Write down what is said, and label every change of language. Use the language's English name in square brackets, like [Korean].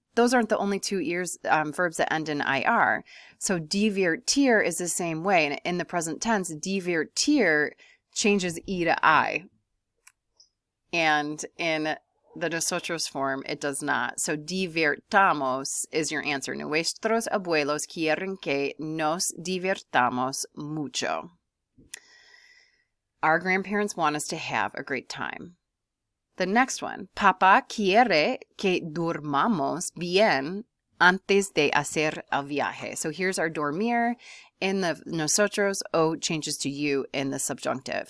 [English] Those aren't the only two verbs that end in IR. So divertir is the same way. And in the present tense, divertir changes E to I. And in the nosotros form, it does not. So divertamos is your answer. [Spanish] Nuestros abuelos quieren que nos divertamos mucho. [English] Our grandparents want us to have a great time. The next one, [Spanish] Papá quiere que durmamos bien antes de hacer el viaje. [English] So here's our dormir. In the nosotros, O changes to you in the subjunctive.